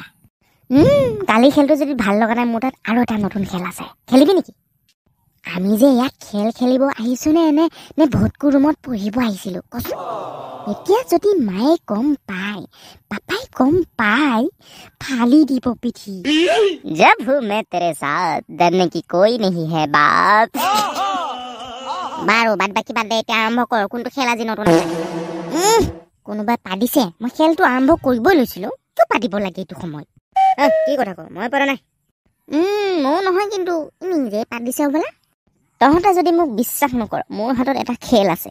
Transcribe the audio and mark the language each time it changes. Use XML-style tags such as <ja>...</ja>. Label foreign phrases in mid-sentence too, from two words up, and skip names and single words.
<as>কালি খেলটো যদি ভাল লগা নাই, মোৰ তাত আৰু এটা নতুন খেল আছে। খেলিবি নেকি? আমি যে ইয়াত খেল খেলিব আহিছো নে ভটকু ৰুমত পঢ়িব আহিছিলো কচোন? এতিয়া যদি মায়ে গম পায়, পাপাই গম পায়, ফালি দিব পিঠি।</as> <hi>जब हूँ मैं तेरे साथ डरने की कोई नहीं है बात।</hi> <as>বাৰু বাদ বাকি বাদ দে, এতিয়া আৰম্ভ কৰ। কোনটো খেল আজি নতুন আছে? কোনোবাই পাতিছে, মই খেলটো আৰম্ভ কৰিবই লৈছিলো। কিয় পাতিব লাগে এইটো সময়ত? কি কথা ক? মই পৰা নাই। ময়ো নহয়, কিন্তু নিজে পাতিছে বোলে। তহঁতে যদি মোক বিশ্বাস নকৰ, মোৰ হাতত এটা খেল আছে।</as>